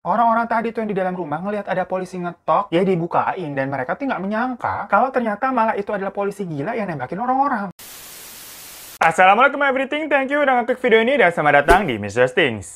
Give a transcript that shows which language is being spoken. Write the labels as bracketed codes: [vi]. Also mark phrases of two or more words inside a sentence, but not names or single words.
[id] Orang-orang tadi tuh yang di dalam rumah ngelihat ada polisi ngetok, ya dibukain, dan mereka tuh nggak menyangka kalau ternyata malah itu adalah polisi gila yang nembakin orang-orang. Assalamualaikum everything, [en] thank you [id] udah ngeklik video ini dan selamat datang di Mr. Stings.